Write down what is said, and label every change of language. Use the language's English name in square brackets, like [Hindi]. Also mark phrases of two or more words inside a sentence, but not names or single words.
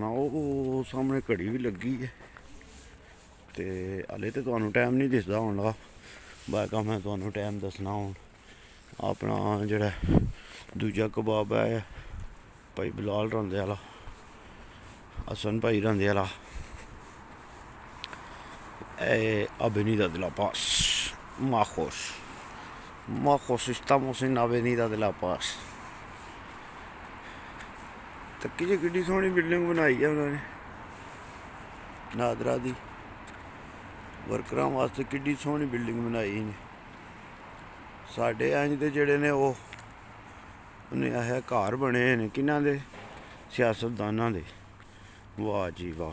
[Punjabi] ਉਹ ਸਾਹਮਣੇ ਘੜੀ ਵੀ ਲੱਗੀ ਹੈ ਤੇ ਹਾਲੇ ਤੇ ਤੁਹਾਨੂੰ ਟਾਈਮ ਨਹੀਂ ਦਿਸਦਾ ਹੋਣਾ, ਬਾਕੀ ਮੈਂ ਤੁਹਾਨੂੰ ਟਾਈਮ ਦੱਸਣਾ। ਹੁਣ ਆਪਣਾ ਜਿਹੜਾ ਦੂਜਾ ਕਬਾਬ ਹੈ ਭਾਈ ਬਲਾਲ ਰੰਦੇ ਵਾਲਾ, ਹਸਨ ਭਾਈ ਰੰਦੇ ਵਾਲਾ, [Spanish] Avenida de la Paz, Majos, estamos en Avenida de la Paz। [Punjabi] ਤੱਕੀ ਜੀ ਕਿੱਡੀ ਸੋਹਣੀ ਬਿਲਡਿੰਗ ਬਣਾਈ ਆ ਉਹਨਾਂ ਨੇ ਨਾਦਰਾ ਦੀ ਵਰਕਰਾਂ ਵਾਸਤੇ। ਕਿੱਡੀ ਸੋਹਣੀ ਬਿਲਡਿੰਗ ਬਣਾਈ ਨੇ। ਸਾਡੇ ਇੰਜ ਦੇ ਜਿਹੜੇ ਨੇ ਉਹ ਉਹਨੇ ਇਹ ਘਰ ਬਣੇ ਨੇ ਕਿਹਨਾਂ ਦੇ? ਸਿਆਸਤਦਾਨਾਂ ਦੇ। ਵਾਹ ਜੀ ਵਾਹ।